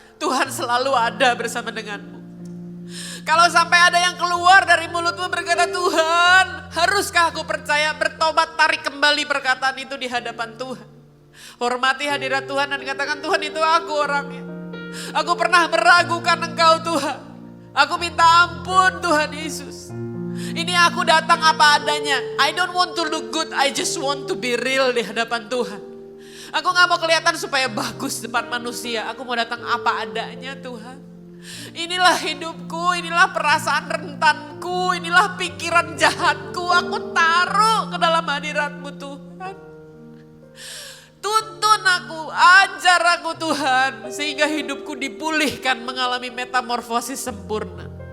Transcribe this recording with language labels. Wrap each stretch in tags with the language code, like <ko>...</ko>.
<id>Tuhan selalu ada bersama denganmu. Kalau sampai ada yang keluar dari mulutmu berkata, Tuhan haruskah aku percaya, bertobat, tarik kembali perkataan itu di hadapan Tuhan. Hormati hadirat Tuhan dan katakan, Tuhan itu aku orangnya. Aku pernah meragukan engkau Tuhan. Aku minta ampun Tuhan Yesus. Ini aku datang apa adanya.</id> <en>I don't want to look good, I just want to be real</en> <id>di hadapan Tuhan. Aku gak mau kelihatan supaya bagus depan manusia. Aku mau datang apa adanya Tuhan. Inilah hidupku, inilah perasaan rentanku, inilah pikiran jahatku. Aku taruh ke dalam hadirat-Mu Tuhan. Tuntun aku, ajar aku Tuhan. Sehingga hidupku dipulihkan, mengalami metamorfosis sempurna.</id>